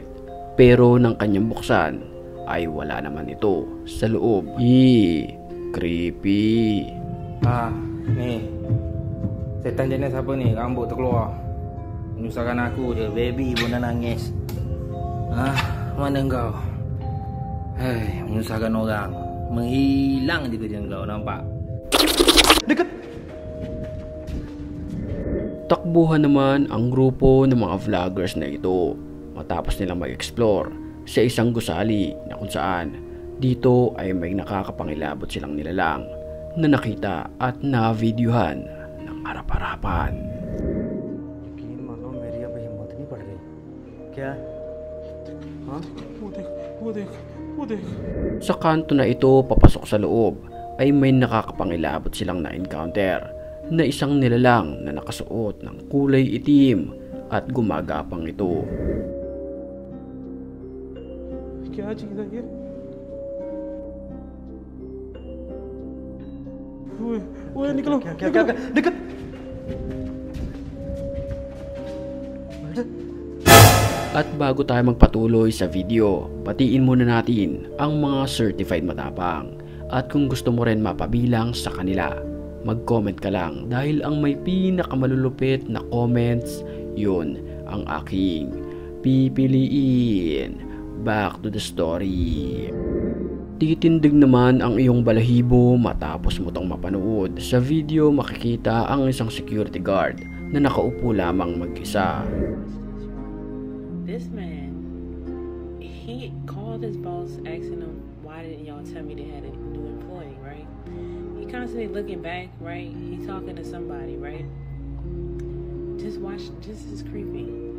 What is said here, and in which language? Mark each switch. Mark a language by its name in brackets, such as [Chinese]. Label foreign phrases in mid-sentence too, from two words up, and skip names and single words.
[Filipino] Pero nang kanyang buksan ay wala naman ito sa loob. Creepy. [Malay] Ni setan jenis apa ni? Rambut terkeluar. Menyusahkan aku je. Baby pun dah nangis. Mana engkau? Hei, menyusahkan orang. Menghilang je kerja kau, nampak? Dekat! [Filipino] Takbuhan naman ang grupo ng mga vloggers na ito matapos nilang mag-explore sa isang gusali na kung saan dito ay may nakakapangilabot silang nilalang na nakita at na-videohan ng harap-harapan. [Hindi] यकीन मानो मेरी अब हिम्मत नहीं पड़ रही क्या हाँ वो देख [Filipino] Sa kanto na ito papasok sa loob ay may nakakapangilabot silang na-encounter na isang nilalang na nakasuot ng kulay itim at gumagapang ito. [Hindi] क्या चीज है ये वो निकलो क्या देख [Filipino] At bago tayo magpatuloy sa video, batiin muna natin ang mga certified matapang. At kung gusto mo rin mapabilang sa kanila, mag-comment ka lang dahil ang may pinakamalulupit na comments, yun ang aking pipiliin. [English] Back to the story. [Filipino] Titindig naman ang iyong balahibo matapos mo tong mapanood. Sa video makikita ang isang security guard na nakaupo lamang mag-isa. [English] This man, he called his boss asking him, why didn't y'all tell me they had a new employee, right? He constantly looking back, right? He talking to somebody, right? Just watch, this is creepy.